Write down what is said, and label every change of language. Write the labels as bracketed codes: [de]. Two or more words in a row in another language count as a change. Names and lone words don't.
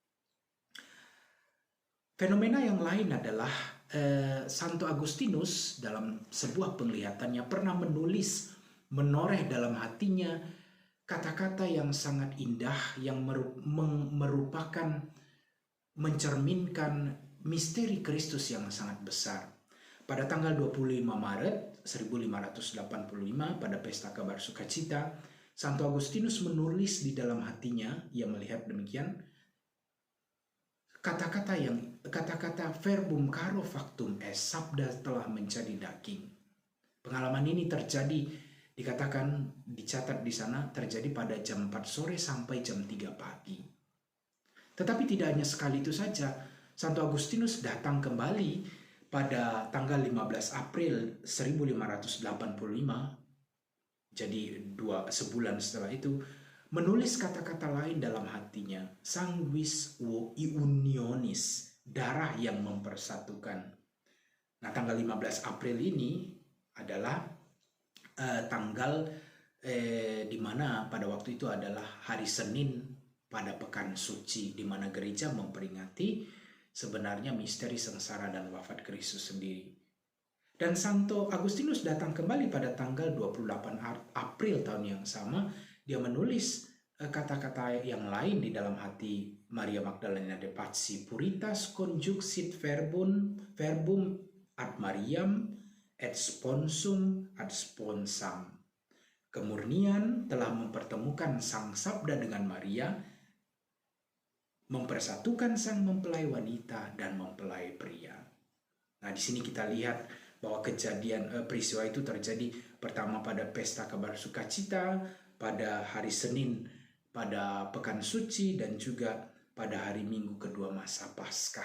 [id] Fenomena yang lain adalah Santo Agustinus dalam sebuah penglihatannya pernah menulis, menoreh dalam hatinya kata-kata yang sangat indah yang merupakan mencerminkan misteri Kristus yang sangat besar. Pada tanggal 25 Maret 1585 pada pesta kabar sukacita, Santo Agustinus menulis di dalam hatinya, ia melihat demikian, kata-kata [la] verbum caro factum est, [id] sabda telah menjadi daging. Pengalaman ini terjadi, dicatat di sana, terjadi pada jam 4 sore sampai jam 3 pagi. Tetapi tidak hanya sekali itu saja, Santo Agustinus datang kembali pada tanggal 15 April 1585, jadi sebulan setelah itu, menulis kata-kata lain dalam hatinya, [la] sanguis unionis, [id] darah yang mempersatukan. Nah, tanggal 15 April ini adalah tanggal di mana pada waktu itu adalah hari Senin pada pekan suci, di mana gereja memperingati sebenarnya misteri sengsara dan wafat Kristus sendiri. Dan Santo Agustinus datang kembali pada tanggal 28 April tahun yang sama. Dia menulis kata-kata yang lain di dalam hati Maria Magdalena de Pazzi. [la] Puritas conjuxit verbum ad Mariam et sponsum ad sponsam. [id] Kemurnian telah mempertemukan sang sabda dengan Maria, mempersatukan sang mempelai wanita dan mempelai pria. Nah, di sini kita lihat bahwa peristiwa itu terjadi pertama pada pesta kabar sukacita, pada hari Senin, pada pekan suci, dan juga pada hari Minggu kedua masa Paskah.